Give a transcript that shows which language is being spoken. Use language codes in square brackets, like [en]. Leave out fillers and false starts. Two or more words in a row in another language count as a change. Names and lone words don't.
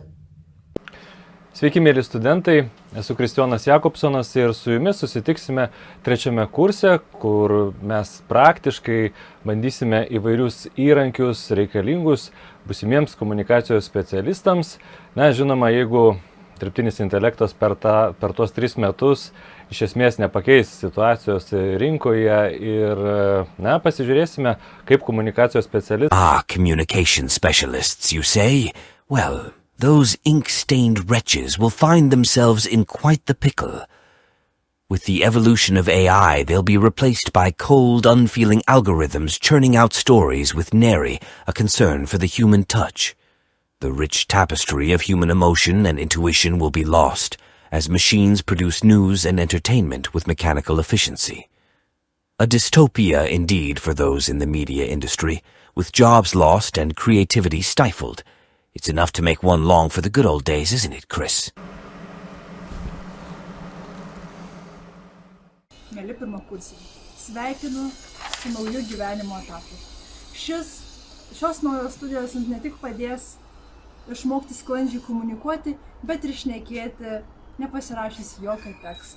[lt] Sveiki, mėly studentai, esu Kristijonas Jakobsonas ir su jumis susitiksime 3 kurse, kur mes praktiškai bandysime įvairius įrankius reikalingus būsimiems komunikacijos specialistams. Na, žinoma, jeigu dirbtinis intelektas per tuos 3 metus iš esmės nepakeis situacijos rinkoje ir, pasižiūrėsime, kaip komunikacijos specialistai. [en] Communication specialists, you say? Well, those ink-stained wretches will find themselves in quite the pickle. With the evolution of AI, they'll be replaced by cold, unfeeling algorithms churning out stories with nary a concern for the human touch. The rich tapestry of human emotion and intuition will be lost as machines produce news and entertainment with mechanical efficiency. A dystopia indeed for those in the media industry, with jobs lost and creativity stifled. It's enough to make one long for the good old days, isn't it, Chris? [lt] Mėly pirmakursiai, sveikinu su nauju gyvenimo etapu. Šios naujos studijos jums ne tik padės išmokti sklandžiai komunikuoti, bet ir šnekėti, nepasirašęs jokio teksto.